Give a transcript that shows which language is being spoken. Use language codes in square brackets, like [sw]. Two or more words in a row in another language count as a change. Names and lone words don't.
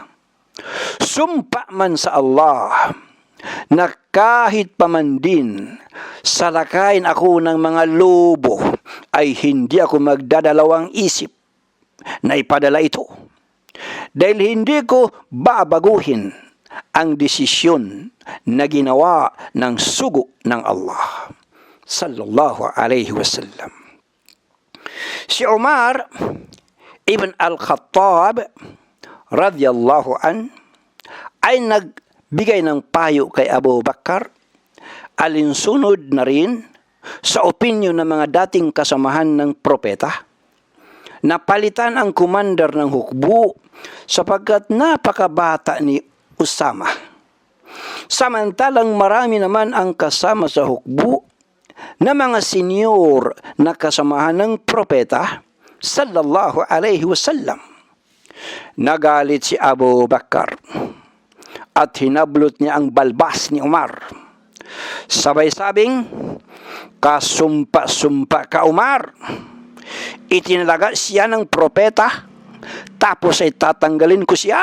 [tl] Sumpa man sa Allah na kahit paman din salakayin ako ng mga lobo ay hindi ako magdadalawang isip na ipadala ito. Dahil hindi ko babaguhin ang desisyon na ginawa ng sugo ng Allah [ar] sallallahu alaihi wasallam. [tl] Si Umar ibn al-Khattab [ar] radhiyallahu an [tl] ay nagbigay ng payo kay Abu Bakar alinsunod na rin sa opinyon ng mga dating kasamahan ng propeta na palitan ang commander ng hukbo sapagkat napakabata ni Usama. Samantalang marami naman ang kasama sa hukbo na mga senyor na kasamahan ng propeta [ar] sallallahu alaihi wasallam. [tl] Nagalit si Abu Bakar at hinablot niya ang balbas ni Umar. Sabay-sabing, kasumpa-sumpa ka Umar. Itinalaga siya ng propeta, tapos ay tatanggalin ko siya.